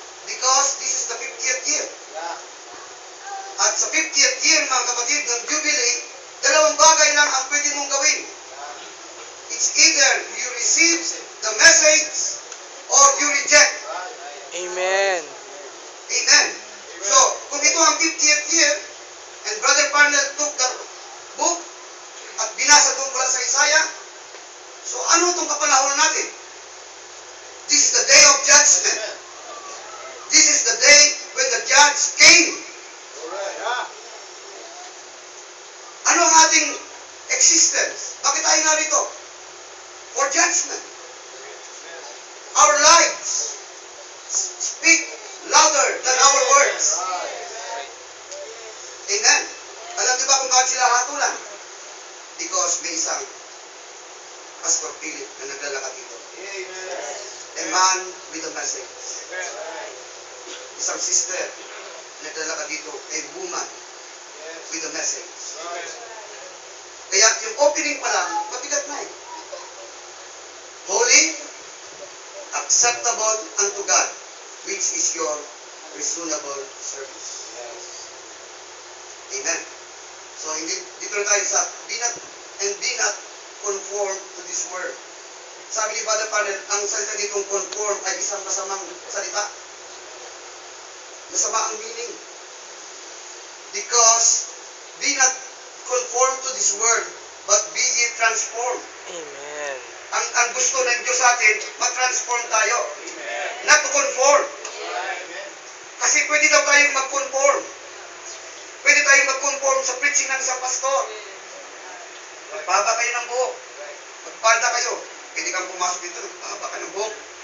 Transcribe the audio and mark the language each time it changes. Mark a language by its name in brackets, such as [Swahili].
[English] Because this is the 50th year. [Filipino] At sa 50th year mga kapatid ng Jubilee, dalawang bagay lang ang pwede mong gawin. [English] It's either you receive the message or you reject. Amen. [Filipino] Amen. So, kung ito ang 50th year, [English] and Brother Parnell took the book [Filipino] at binasa doon mula sa Isaiah, so ano itong kapanahonan natin? [English] This is the day of judgment. This is the day when the judge came. [Filipino] Ano ang ating existence? Bakit tayo narito? [English] For judgment. Our lives speak louder than our words. [Filipino] Amen. Alam niyo ba kung bakit sila hatulan? Because may isang Pastor Philip na naglalakad dito. [English] A man with a message. [Filipino] Isang sister na naglalakad dito. [English] A woman with a message. [Filipino] Kaya yung opening pa lang, mabigat na eh. [English] Holy, acceptable unto God, which is your reasonable service. Amen. [Filipino] So, dito na tayo sa [English] be not conformed to this world. [Filipino] Sabi ni Father Panel, ang salita ditong conform ay isang masamang salita. Masama ang meaning. [English] Because, be not conformed to this world, but be ye transformed. Amen. [Filipino] Ang gusto ng Diyos sa atin, mag-transform tayo. [English] Not to conform. [Filipino] Kasi pwede daw tayong mag-conform. Pwede tayong mag-conform sa preaching ng isang pastor. Magpaba kayo ng buhok. Magpalda kayo. Pwede kang pumasok dito, magpaba ka ng buhok.